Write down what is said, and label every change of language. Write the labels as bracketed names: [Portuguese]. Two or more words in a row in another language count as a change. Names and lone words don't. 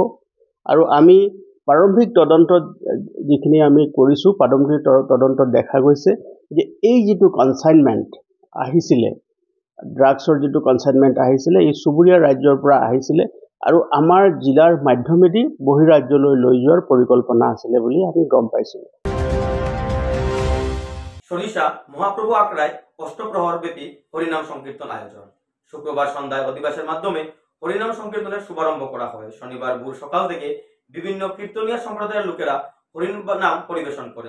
[Assamese] আৰু আমি প্ৰাৰম্ভিক তদন্তত যিখিনি আমি কৰিছোঁ, প্ৰাৰম্ভিক তদন্তত দেখা গৈছে যে এই যিটো কনচাইনমেণ্ট আহিছিলে ড্ৰাগছৰ যিটো কনচাইনমেণ্ট আহিছিলে এই চুবুৰীয়া ৰাজ্যৰ পৰা আহিছিলে আৰু আমাৰ জিলাৰ মাধ্যমেদি বহিৰাজ্যলৈ লৈ যোৱাৰ পৰিকল্পনা আছিলে বুলি আমি গম পাইছিলোঁ। [Bangla] সরিষা মহাপ্রভু আখড়ায় অষ্টপ্রহর ব্যাপী হরিনাম সংকীর্তন আয়োজন। শুক্রবার সন্ধ্যায় অধিবাসের মাধ্যমে হরিনাম সংকীর্তনের শুভারম্ভ করা হয়। শনিবার ভোর সকাল থেকে বিভিন্ন কীর্তনিয়া সম্প্রদায়ের লোকেরা হরিনাম পরিবেশন করেন।